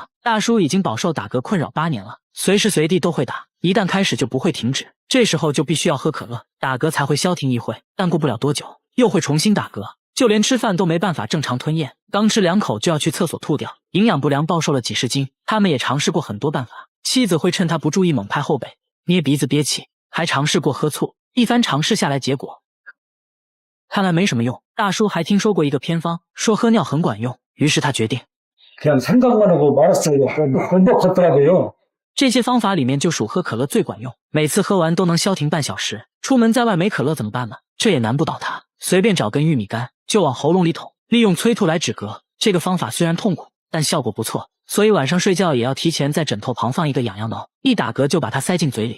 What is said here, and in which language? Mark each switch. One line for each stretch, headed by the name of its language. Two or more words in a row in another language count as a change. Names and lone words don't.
Chinese: 大叔已经饱受打嗝困扰8年了，随时随地都会打，一旦开始就不会停止，这时候就必须要喝可乐，打嗝才会消停一会，但过不了多久又会重新打嗝，就连吃饭都没办法正常吞咽，刚吃2口就要去厕所吐掉，营养不良暴瘦了几十斤。他们也尝试过很多办法，妻子会趁他不注意猛拍后背，捏鼻子憋气，还尝试过喝醋。一番尝试下来，结果看来没什么用。大叔还听说过一个偏方，说喝尿很管用，于是他决定
Korean: 그냥 생각만 하고 말았어요. 행복하더라고요.
Chinese: 这些方法里面就属喝可乐最管用，每次喝完都能消停半小时。出门在外没可乐怎么办呢？这也难不倒他，随便找根玉米干就往喉咙里捅，利用催吐来止嗝。这个方法虽然痛苦，但效果不错，所以晚上睡觉也要提前在枕头旁放一个痒痒挠，一打嗝就把它塞进嘴里。